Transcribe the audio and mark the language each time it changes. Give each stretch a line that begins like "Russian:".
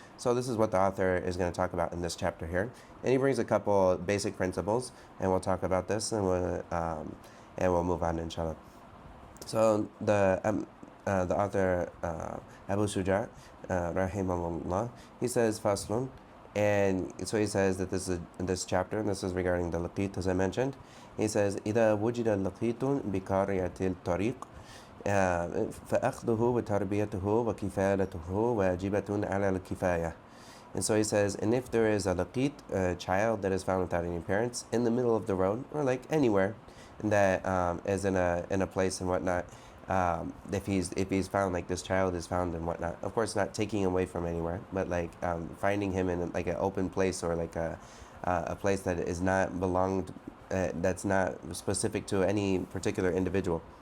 English: So this is what the author is going to talk about in this chapter here, and he brings a couple basic principles, and we'll talk about this, and we'll move on, inshallah. So the author Abu Shujaa, rahimahullah, he says faslun, and so he says that this chapter, and this is regarding the laqit, as I mentioned. He says
Arabic: إذا وجد لقيت بقارعة الطريق فأخذه وتربيته وكفالته واجبة على الكفاية.
English: And so he says, and if there is a laqit, a child that is found without any parents in the middle of the road, or like anywhere that is in a place and whatnot, if he's found, like this child is found and whatnot, of course not taking him away from anywhere, but like finding him in like an open place, or like a place that is not belonged, that's not specific to any particular individual.